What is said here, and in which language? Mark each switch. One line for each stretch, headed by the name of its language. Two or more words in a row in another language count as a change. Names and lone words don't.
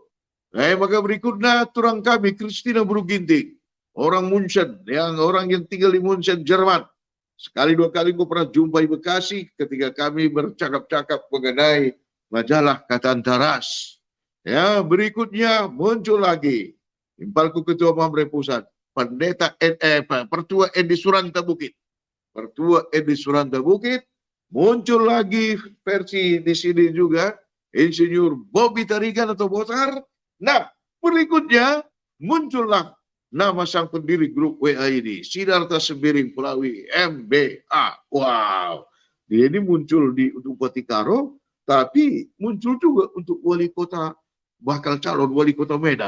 Indonesian: Maka berikutnya turang kami Kristina Bruginting, orang Munchen, orang yang tinggal di Munchen, Jerman. Sekali dua kali gue pernah jumpai Bekasi ketika kami bercakap-cakap mengenai majalah Kata Antaras. Ya, berikutnya muncul lagi Impalku Ketua Mamre Pusat, Pertua Edi Suranta Bukit. Pertua Edi Suranta Bukit, muncul lagi versi di sini juga, Insinyur Bobby Tarigan atau Botar. Nah, berikutnya muncullah nama sang pendiri grup WA ini, Sidarta Sembiring Pulawi, MBA. Wow, dia ini muncul di Bupati Karo, tapi muncul juga untuk wali kota, bakal calon wali kota Medan.